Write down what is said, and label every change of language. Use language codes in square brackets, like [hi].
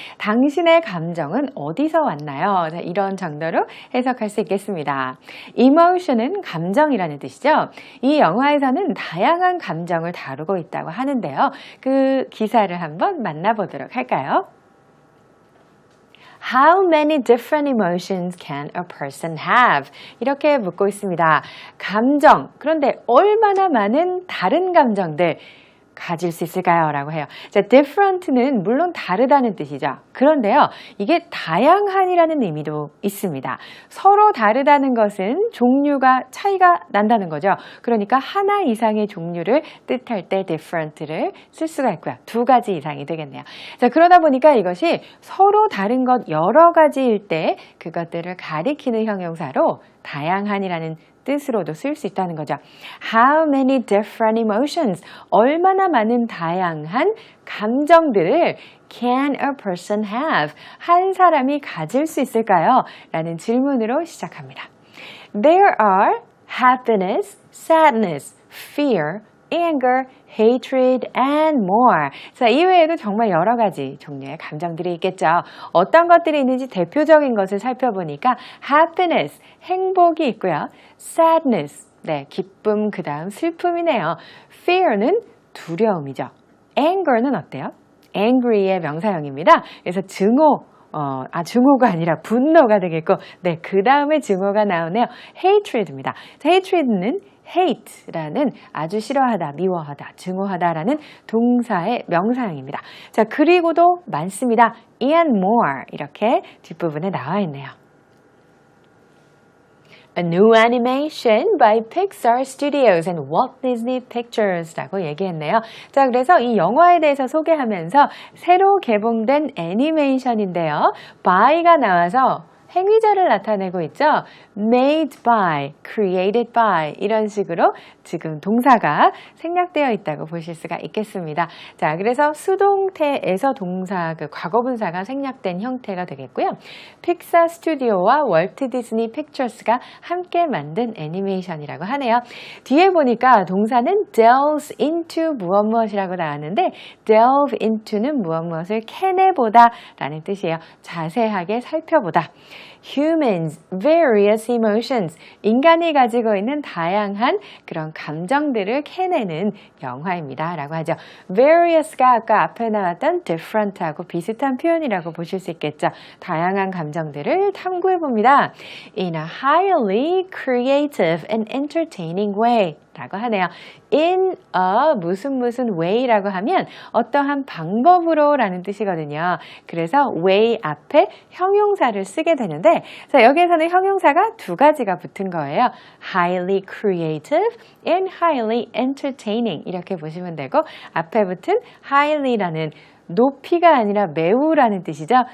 [ko] 당신의 감정은 어디서 왔나요? 자, 이런 정도로 해석할 수 있겠습니다. Emotion은 감정이라는 뜻이죠. 이 영화에서는 다양한 감정을 다루고 있다고 하는데요. 그 기사를 한번 만나보도록 할까요? [en] How many different emotions can a person have? [ko] 이렇게 묻고 있습니다. 감정, 그런데 얼마나 많은 다른 감정들 가질 수 있을까요? 라고 해요. 자, different는 물론 다르다는 뜻이죠. 그런데요, 이게 다양한이라는 의미도 있습니다. 서로 다르다는 것은 종류가 차이가 난다는 거죠. 그러니까 하나 이상의 종류를 뜻할 때 different를 쓸 수가 있고요. 두 가지 이상이 되겠네요. 자, 그러다 보니까 이것이 서로 다른 것 여러 가지일 때 그것들을 가리키는 형용사로 다양한이라는 뜻으로도 쓸 수 있다는 거죠. [en] How many different emotions? [ko] 얼마나 많은 다양한 감정들을 [en] can a person have? [ko] 한 사람이 가질 수 있을까요? 라는 질문으로 시작합니다. [en] There are happiness, sadness, fear, anger, hatred, and more. [ko] 자, 이외에도 정말 여러 가지 종류의 감정들이 있겠죠. 어떤 것들이 있는지 대표적인 것을 살펴보니까 happiness, 행복이 있고요. sadness, 네, 기쁨, 그 다음 슬픔이네요. fear는 두려움이죠. anger는 어때요? angry의 명사형입니다. 그래서 증오가 아니라 분노가 되겠고, 네, 그 다음에 증오가 나오네요. hatred입니다. 자, hatred는 hate라는 아주 싫어하다, 미워하다, 증오하다라는 동사의 명사형입니다. 자, 그리고도 많습니다. and more 이렇게 뒷부분에 나와 있네요. [en] A new animation by Pixar Studios and Walt Disney Pictures라고 [ko] 얘기했네요. 자, 그래서 이 영화에 대해서 소개하면서 새로 개봉된 애니메이션인데요. by가 나와서 행위자를 나타내고 있죠. [en] made by, created by [ko] 이런 식으로 지금 동사가 생략되어 있다고 보실 수가 있겠습니다. 자, 그래서 수동태에서 동사, 그 과거분사가 생략된 형태가 되겠고요. 픽사 스튜디오와 월트 디즈니 픽처스가 함께 만든 애니메이션이라고 하네요. 뒤에 보니까 동사는 delves into 무엇무엇이라고 나왔는데 delve into는 무엇무엇을 캐내보다 라는 뜻이에요. 자세하게 살펴보다. [en] Humans, various emotions. [ko] 인간이 가지고 있는 다양한 그런 감정들을 캐내는 영화입니다. 라고 하죠. various가 아까 앞에 나왔던 different하고 비슷한 표현이라고 보실 수 있겠죠. 다양한 감정들을 탐구해 봅니다. [en] In a highly creative and entertaining way. [ko] 라고 하네요. In a 무슨 way라고 하면 어떠한 방법으로 라는 뜻이거든요. 그래서 way 앞에 형용사를 쓰게 되는데 자, 여기에서는 형용사가 두 가지가 붙은 거예요. [en] highly creative and highly entertaining [ko] 이렇게 보시면 되고 앞에 붙은 highly라는 높이가 아니라 매우라는 뜻이죠.